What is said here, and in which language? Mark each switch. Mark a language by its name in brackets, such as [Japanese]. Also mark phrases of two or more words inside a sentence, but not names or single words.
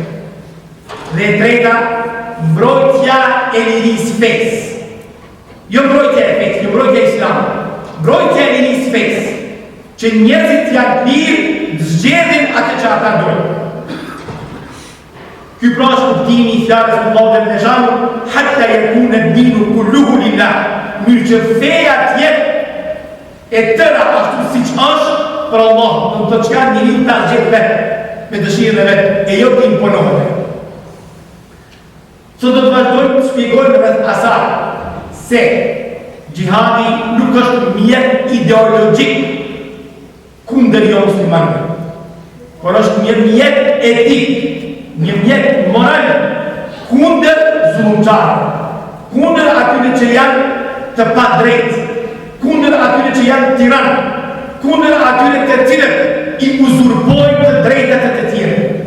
[Albanian] Dhe e treta, mbrojtja e lirisë fesë. Jo mbrojtja e fesë, jo mbrojtja e islamit. Mbrojtja e lirisë fesë, që njerëzit janë lirë të zgjedhin atë që ata dojnë. Ky pra është kuptimi i fjalës së Allahut dhe Xhanu, [Arabic] حتى يكون الدين كله لله. [Albanian] Mirë që feja të jetë e tëra ashtu siç është për Allah, do të çka njeriu ta zgjedh vetë me dëshirën e vet, e jo të imponohet. Sot do të vazhdojmë të shpjegojmë rreth asaj se xhihadi nuk është mjet ideologjik kundër jo muslimanëve, por është një mjet etik, një mjet moral kundër zullumçarëve, kundër atyre që janë të padrejtë, kundër atyre që janë tiranë, kundër atyre të cilët i uzurpojnë të drejtat e të tjerë.